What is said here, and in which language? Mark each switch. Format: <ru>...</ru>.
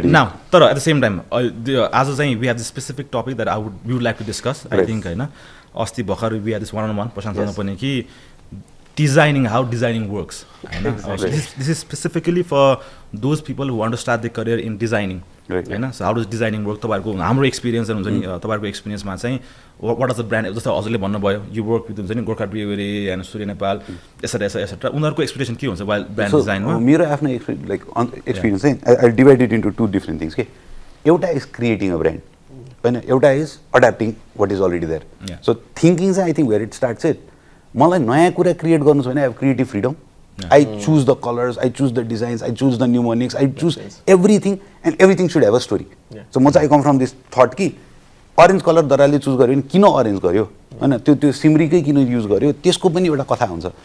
<en>Now,</en> <ne>तर</ne> <en>at the same time, as I say, we have this specific topic that we would like to discuss. I think,</en> <ne>होइन, अस्ति भर्खर</ne> <en>we had this one-on-one प्रशान्तसँग</en> <ne>पनि कि</ne> <en>designing, how designing works. Exactly. This is specifically for those people who want to start their career in designing.</en> <ne>होइन,</ne> <en>so how does designing work?</en> <ne>तपाईँहरूको हाम्रो experience हुन्छ नि, तपाईँहरूको एक्सपिरियन्समा चाहिँ</ne> <en>what is the brand?</en> <ne>जस्तो हजुरले भन्नुभयो</ne> <en>you work with</en> <ne>हुन्छ नि Gorkha ब्रिवेरी and Surya Nepal etcetera उनीहरूको एक्सपिरियन्स के हुन्छ ब्रान्ड डिजाइनमा? मेरो आफ्नो एक्सपिरियन्स चाहिँ</ne> <en>I divide it into 2 different things</en> <ne>के। एउटा</ne> <en>is creating a brand,</en> <ne>होइन,</ne> <en>एउटा is adapting what is already there. So thinking</en> <ne>चाहिँ</ne> <en>I think where it starts it,</en> <ne>मलाई नयाँ कुरा क्रिएट गर्नु छ भने</ne> <en>I have creative freedom. I choose the colors, I choose the designs, I choose the mnemonics, I choose everything, and everything should have a story. So I come from this thought</en> <ne>कि orange color दराले choose गर्यो भने किन orange गर्यो, होइन, त्यो सिमरीकै किन use गर्यो, त्यसको पनि एउटा कथा हुन्छ।</ne>